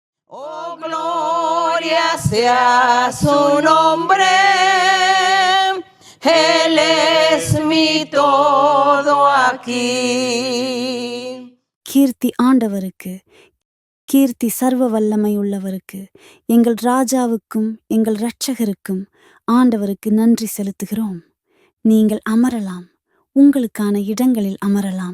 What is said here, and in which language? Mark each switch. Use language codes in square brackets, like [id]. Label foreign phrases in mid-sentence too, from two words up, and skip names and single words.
[es] Oh, gloria sea su nombre, Él es mi todo aquí. [ta] கீர்த்தி ஆண்டவருக்கு, கீர்த்தி சர்வ வல்லமை உள்ளவருக்கு, எங்கள் ராஜாவுக்கும் எங்கள் இரட்சகருக்கும் ஆண்டவருக்கு நன்றி செலுத்துகிறோம். நீங்கள் அமரலாம், உங்களுக்கான இடங்களில் அமரலாம்.